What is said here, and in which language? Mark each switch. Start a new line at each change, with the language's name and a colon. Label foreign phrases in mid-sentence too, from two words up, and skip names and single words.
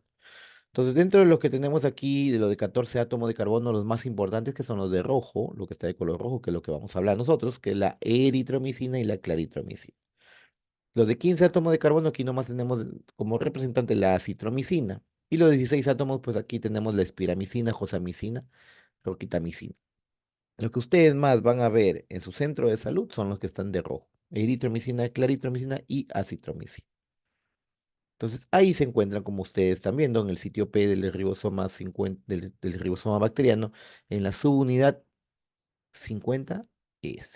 Spanish: Entonces, dentro de los que tenemos aquí, de los de 14 átomos de carbono, los más importantes que son los de rojo, lo que está de color rojo, que es lo que vamos a hablar nosotros, que es la eritromicina y la claritromicina. Los de 15 átomos de carbono, aquí nomás tenemos como representante la citromicina. Y los de 16 átomos, pues aquí tenemos la espiramicina, josamicina, roquitamicina. Lo que ustedes más van a ver en su centro de salud son los que están de rojo. Eritromicina, claritromicina y acitromicina. Entonces ahí se encuentran, como ustedes están viendo, en el sitio P del ribosoma 50, del ribosoma bacteriano, en la subunidad 50S.